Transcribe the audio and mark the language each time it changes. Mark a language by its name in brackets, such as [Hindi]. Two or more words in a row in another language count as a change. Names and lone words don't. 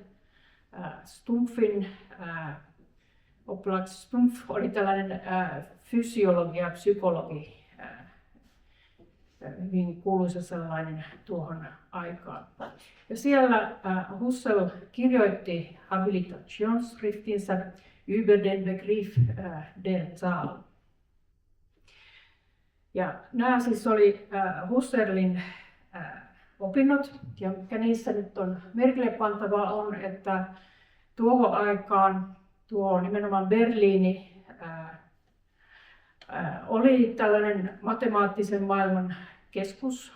[Finnish] Stumpfin oppilaaksi. Stumpf oli tällainen fysiologi ja psykologi, hyvin kuuluisa sellainen tuohon aikaan. Ja siellä Husserl kirjoitti Habilitationsschriftinsä über den Begriff der Zahl. Ja nämä siis oli Husserlin opinnot, ja mikä niissä nyt on merkille pantavaa on, että tuohon aikaan tuo nimenomaan Berliini oli tällainen matemaattisen maailman keskus.